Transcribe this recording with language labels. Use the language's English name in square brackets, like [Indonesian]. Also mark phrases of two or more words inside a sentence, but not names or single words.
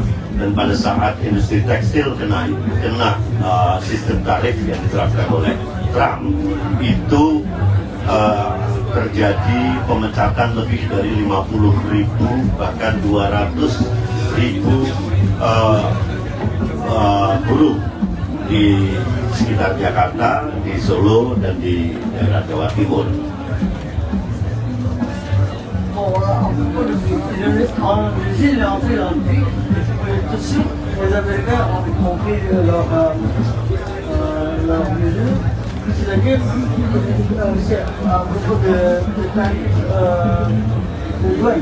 [Indonesian] Dan pada saat industri tekstil kena sistem tarif yang diterapkan oleh Trump, itu terjadi pemecatan lebih dari 50.000 bahkan 200.000 buruh di sekitar Jakarta, di Solo, dan di daerah Jawa Timur. [French] Tout de suite, les Américains ont compris leur mesure. C'est-à-dire, c'est à propos de tarifs de douane.